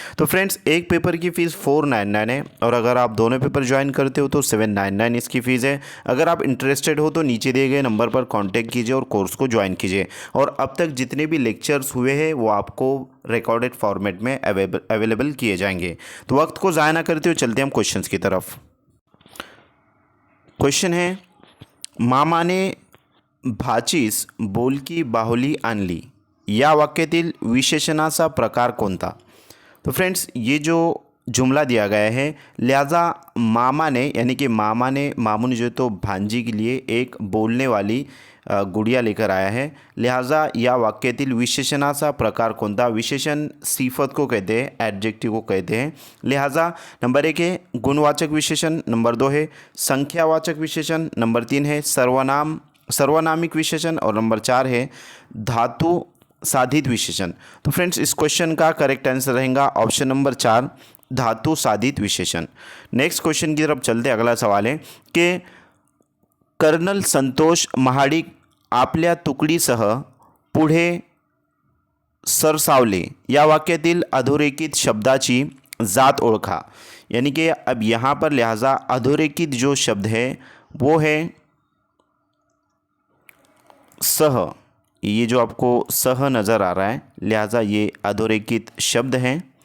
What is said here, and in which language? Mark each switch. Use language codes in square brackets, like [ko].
[hi] तो फ्रेंड्स, एक पेपर की फ़ीस 499 है और अगर आप दोनों पेपर ज्वाइन करते हो तो 799 इसकी फ़ीस है। अगर आप इंटरेस्टेड हो तो नीचे दिए गए नंबर पर कांटेक्ट कीजिए और कोर्स को ज्वाइन कीजिए। और अब तक जितने भी लेक्चर्स हुए हैं वो आपको रिकॉर्डेड फॉर्मेट में अवेलेबल किए जाएंगे। तो वक्त को ज़ाया ना करते हुए चलते हम क्वेश्चंस की तरफ। क्वेश्चन है, [mr] मामाने भाचीस बोलकी बाहुली आणली या वाक्यातील विशेषणाचा प्रकार कोणता? [hi] तो फ्रेंड्स, ये जो जुमला दिया गया है, लिहाजा मामा ने यानी कि मामू ने जो तो भांजी के लिए एक बोलने वाली गुड़िया लेकर आया है। [mr] लिहाजा या वाक्यातील विशेषणाचा प्रकार कोणता? [hi] विशेषण सिफत को कहते हैं, एडजेक्टिव को कहते हैं। लिहाजा नंबर 1 है गुणवाचक विशेषण, नंबर 2 है संख्यावाचक विशेषण, नंबर 3 है सर्वनामिक विशेषण और नंबर 4 है धातु साधित विशेषण। तो फ्रेंड्स, इस क्वेश्चन का करेक्ट आंसर रहेगा ऑप्शन नंबर 4, धातु साधित विशेषण। नेक्स्ट क्वेश्चन की तरफ चलते। अगला सवाल है कि [mr] कर्नल संतोष महाडिक आपल्या तुकडीसह पुढे सरसावले या वाक्यातील अधोरेखित शब्दाची जात ओळखा। [hi] यानी कि अब यहाँ पर लिहाजा अधोरेखित जो शब्द है वो है सह। ये जो आपको सह नज़र आ रहा है, लिहाजा ये अधोरेखित शब्द हैं।